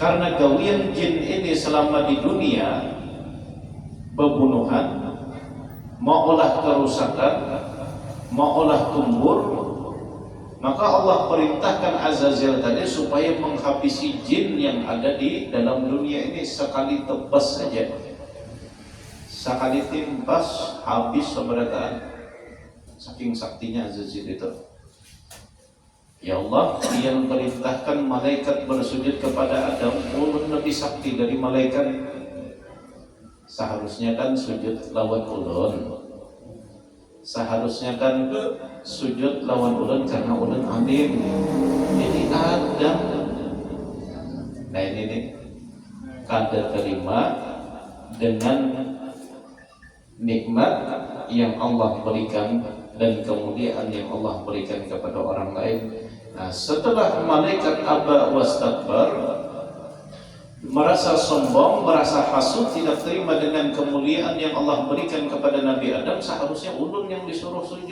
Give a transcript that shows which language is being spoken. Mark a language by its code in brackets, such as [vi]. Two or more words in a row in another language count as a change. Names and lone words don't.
[bjn] Karena gawian jin ini selama di dunia pembunuhan, mau olah kerusakan, mau olah tumbur, maka Allah perintahkan Azazil tadi supaya menghabisi jin yang ada di dalam dunia ini sekali tebas saja. Sekali timpas habis seberataan. [id] Saking saktinya Azazil itu. Ya Allah, yang perintahkan malaikat bersujud kepada Adam ulun lebih sakti dari malaikat. [bjn] Seharusnya kan sujud lawan ulun. Seharusnya kan sujud lawan ulun karena ulun alim. [id] Ini Adam. Nah ini nih, kada terima dengan nikmat yang Allah berikan dan kemuliaan yang Allah berikan kepada orang lain. Nah, setelah malaikat [ar] أبى واستكبر, [id] merasa sombong, merasa hasud, tidak terima dengan kemuliaan yang Allah berikan kepada Nabi Adam, seharusnya ulun yang disuruh sujud.